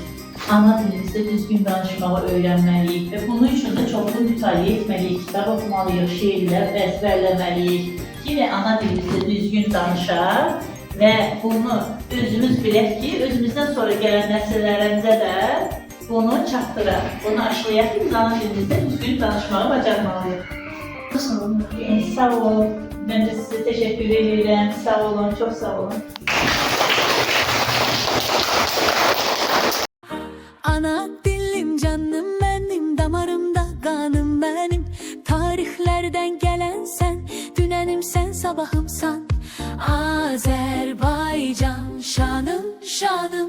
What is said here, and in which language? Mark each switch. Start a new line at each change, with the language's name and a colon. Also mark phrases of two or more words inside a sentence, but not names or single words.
Azerbaijani: Ana dilimizdə düzgün danışmağı öyrənməliyik və bunun üçün də çoxlu mütaliə etməliyik, kitab oxumalıyıq, şeirlər əzbərləməliyik ki, ana dilimizdə düzgün danışaq və bunu özümüz bilək ki, özümüzdən sonra gələn nəsillərimizə də bunu çatdıraq, bunu aşlayaq ki, biz ana dilimizdə düzgün danışmağı bacarmalıyıq. Sağ olun. Mən də sizə təşəkkür edirəm. Sağ olun, çox sağ olun.
Turkish: Ana dilim canım benim, damarımda kanım benim. Tarihlerden gelen sen, dünənim sen, sabahımsan. Azerbaycan şanım, şanım.